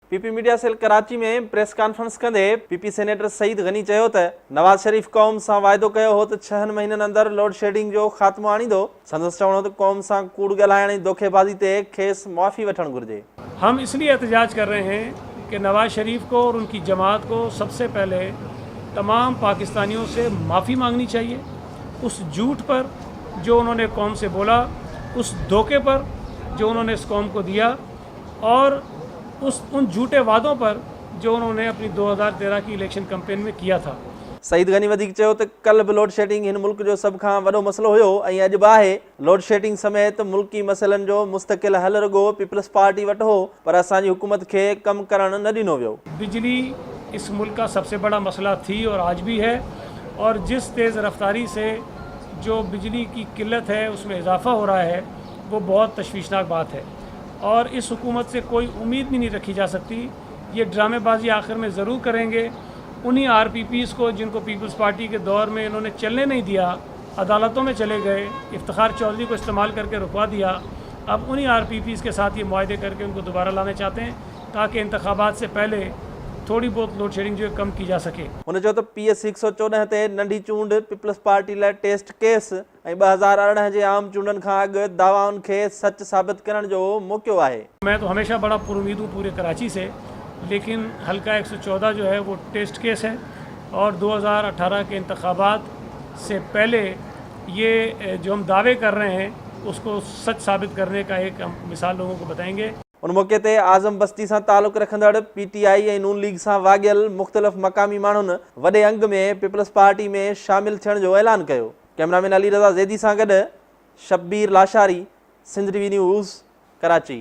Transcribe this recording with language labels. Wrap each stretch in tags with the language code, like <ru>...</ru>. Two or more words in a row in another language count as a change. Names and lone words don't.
<sd>पीपी मीडिया सेल कराची में</sd> <en>press conference</en> <sd>कंदे पीपी सेनेटर सईद गनी चयो त नवाज शरीफ कौम सां वाइदो कयो हो त 6 महीननि अंदर</sd> <en>load shedding</en> <sd>जो ख़ात्मो आणींदो। संदसि चवणो त कौम सां कूड़ ॻाल्हाइण ऐं धोखेबाज़ी ते खेसि मुआफ़ी वठणु घुरिजे।</sd> <ur>ہم اس لیے احتجاج کر رہے ہیں کہ نواز شریف کو اور ان کی جماعت کو سب سے پہلے تمام پاکستانیوں سے معافی مانگنی چاہیے. اس جھوٹ پر جو انہوں نے قوم سے بولا، اس دھوکے پر جو انہوں نے اس قوم کو دیا اور ان جھوٹے وعدوں پر جو انہوں نے اپنی 2013 کی</ur> <en>election campaign</en> <ur>میں کیا تھا.</ur> <sd>सईद गनी वधीक चयो त कल बि</sd> <en>load shedding</en> <sd>हिन मुल्क जो सभ खां वॾो मसलो हुयो ऐं अॼु बि आहे।</sd> <en>load shedding</en> <sd>समेत मुल्की मसइलनि जो मुस्तक़िल हल रुगो पीपल्स पार्टी वटि हो, पर असांजी हुकूमत खे कमु करणु न ॾिनो वियो।</sd> <ur>بجلی اس ملک کا سب سے بڑا مسئلہ تھی اور آج بھی ہے، اور جس تیز رفتاری سے جو بجلی کی قلت ہے اس میں اضافہ ہو رہا ہے وہ بہت تشویشناک بات ہے اور اس حکومت سے کوئی امید بھی نہیں رکھی جا سکتی. یہ ڈرامے بازی آخر میں ضرور کریں گے۔ انہی آر پی پیز کو جن کو پیپلز پارٹی کے دور میں انہوں نے چلنے نہیں دیا، عدالتوں میں چلے گئے، افتخار چوہدری کو استعمال کر کے رکوا دیا، اب انہی آر پی پیز کے ساتھ یہ معاہدے کر کے ان کو دوبارہ لانا چاہتے ہیں تاکہ انتخابات سے پہلے تھوڑی بہت</ur> <en>load shedding</en> <ur>جو ہے کم کی جا سکے.</ur> <sd>हुन चयो त PS 114 ते नंढी चूंड पीपल्स पार्टी लाइ</sd> <en>test case</en> <sd>ऐं 2018 जे आम चूंडनि खां अॻु दावाउनि खे सच साबित करण जो मौक़ो आहे।</sd> <ur>میں تو ہمیشہ بڑا پرامید ہوں پورے کراچی سے، لیکن حلقہ 114 جو ہے وہ</ur> <en>test case</en> <ur>ہے اور 2018 کے انتخابات سے پہلے یہ جو ہم دعوے کر رہے ہیں اس کو سچ ثابت کرنے کا ایک ہم مثال لوگوں کو بتائیں گے.</ur> <sd>उन मौक़े ते आज़म बस्ती सां तालुक़ रखंदड़ PTI ऐं नून लीग सां वाॻियल मुख़्तलिफ़ मक़ामी माण्हुनि वॾे अंग में पीपल्स पार्टी में शामिल थियण जो ऐलान कयो। कैमरामैन अली रज़ा ज़ैदी सां गॾु शब्बीर लाशारी, सिंध TV न्यूज़, कराची।</sd>